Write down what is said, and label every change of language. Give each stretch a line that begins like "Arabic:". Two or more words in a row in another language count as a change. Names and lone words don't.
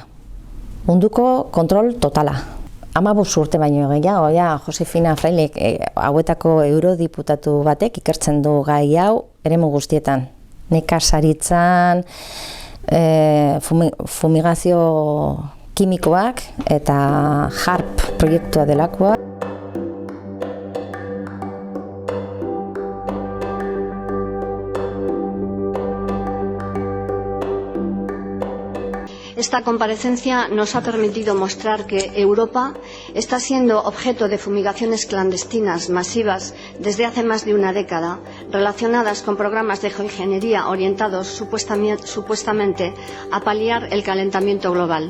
Basque: Munduko kontrol totala. 15 urte baino gehiago, Josefina Freilek hauetako eurodiputatu batek ikertzen du gai hau eremu guztietan. Nekazaritzan, fumigazio kimikoak eta HARP proiektua delakoa.
Spanish: Esta comparecencia nos ha permitido mostrar que Europa está siendo objeto de fumigaciones clandestinas masivas desde hace más de una década, relacionadas con programas de geoingeniería orientados supuestamente a paliar el calentamiento global.